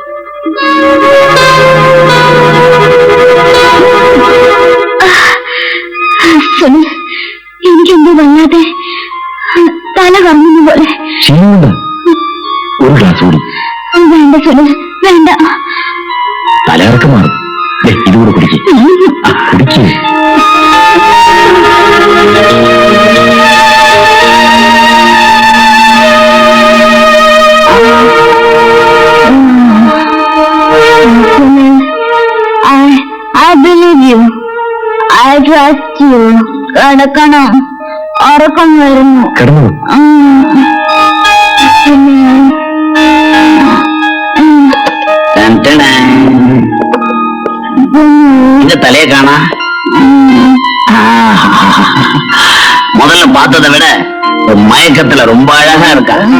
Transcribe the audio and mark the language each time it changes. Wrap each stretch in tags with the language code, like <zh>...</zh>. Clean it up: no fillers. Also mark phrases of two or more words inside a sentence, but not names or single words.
<ml>സുനിൽ, എനിക്കെന്തോ വല്ലാതെ തല കറങ്ങുന്ന പോലെ. ക്ഷീണമുണ്ട്. ഒരു ഗ്ലാസ് കൂടി. വേണ്ട സുനിൽ, വേണ്ട. തലകറക്കം മാറും. ഇതുകൂടെ കുടിക്കേ. കുടിക്കേ.</ml> <en>I believe you. I trust you.</en> <ml>കിടക്കണം. ഉറക്കം വരുന്നു. കിടന്നു.</ml> <ta>இந்த தலையை காணா. முதல்ல பார்த்ததை விட மயக்கத்துல ரொம்ப அழகா இருக்கா.</ta>